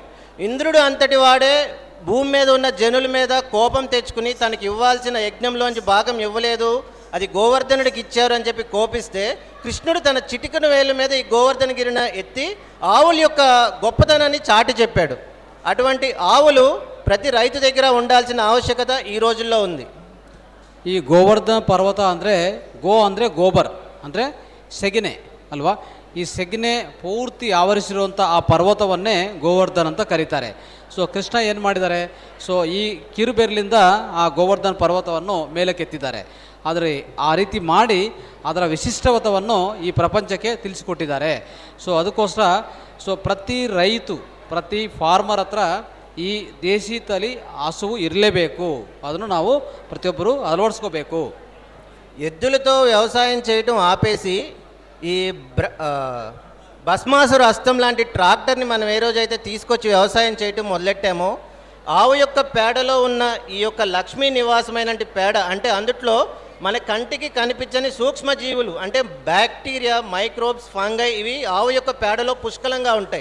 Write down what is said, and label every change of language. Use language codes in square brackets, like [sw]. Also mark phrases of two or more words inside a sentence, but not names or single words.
[te] ఇంద్రుడు అంతటి వాడే భూమి మీద ఉన్న జనుల మీద కోపం తెచ్చుకుని తనకి ఇవ్వాల్సిన యజ్ఞంలోంచి భాగం ఇవ్వలేదు, అది గోవర్ధనుడికి ఇచ్చారు అని చెప్పి కోపిస్తే కృష్ణుడు తన చిటికన వేలు మీద ఈ గోవర్ధనగిరిని ఎత్తి ఆవుల యొక్క గొప్పతనాన్ని చాటి చెప్పాడు. అటువంటి ఆవులు ప్రతి రైతు దగ్గర ఉండాల్సిన ఆవశ్యకత ఈ రోజుల్లో ఉంది. [kn] ಈ ಗೋವರ್ಧನ ಪರ್ವತ ಅಂದರೆ ಅಂದರೆ ಗೋಬರ್ ಅಂದರೆ ಸೆಗಣೆ ಅಲ್ವಾ. ಈ ಸೆಗಣೆ ಪೂರ್ತಿ ಆವರಿಸಿರುವಂಥ ಆ ಪರ್ವತವನ್ನೇ ಗೋವರ್ಧನ್ ಅಂತ ಕರೀತಾರೆ. ಸೊ ಕೃಷ್ಣ ಏನು ಮಾಡಿದ್ದಾರೆ, ಸೊ ಈ ಕಿರುಬೆರಳಿಂದ ಆ ಗೋವರ್ಧನ ಪರ್ವತವನ್ನು ಮೇಲಕ್ಕೆತ್ತಿದ್ದಾರೆ. ಆದರೆ ಆ ರೀತಿ ಮಾಡಿ ಅದರ ವಿಶಿಷ್ಟವತವನ್ನು ಈ ಪ್ರಪಂಚಕ್ಕೆ ತಿಳಿಸಿಕೊಟ್ಟಿದ್ದಾರೆ. ಸೊ ಅದಕ್ಕೋಸ್ಕರ ಸೊ ಪ್ರತಿ ರೈತು, ಪ್ರತಿ ಫಾರ್ಮರ್ ಹತ್ರ ಈ ದೇಶಿ ತಳಿ ಹಸುವು ಇರಲೇಬೇಕು, ಅದನ್ನು ನಾವು ಪ್ರತಿಯೊಬ್ಬರು ಅಳವಡಿಸ್ಕೋಬೇಕು. [te] ఎద్దులతో వ్యవసాయం చేయటం ఆపేసి ఈ భస్మాసుర హస్తం లాంటి ట్రాక్టర్ని మనం ఏ రోజైతే తీసుకొచ్చి వ్యవసాయం చేయటం మొదలెట్టామో, ఆవు యొక్క పేడలో ఉన్న ఈ యొక్క లక్ష్మీ నివాసమైన పేడ అంటే అందుట్లో మన కంటికి కనిపించని సూక్ష్మజీవులు అంటే [en] bacteria, microbes, fungi [te] ఇవి ఆవు యొక్క పేడలో పుష్కలంగా ఉంటాయి.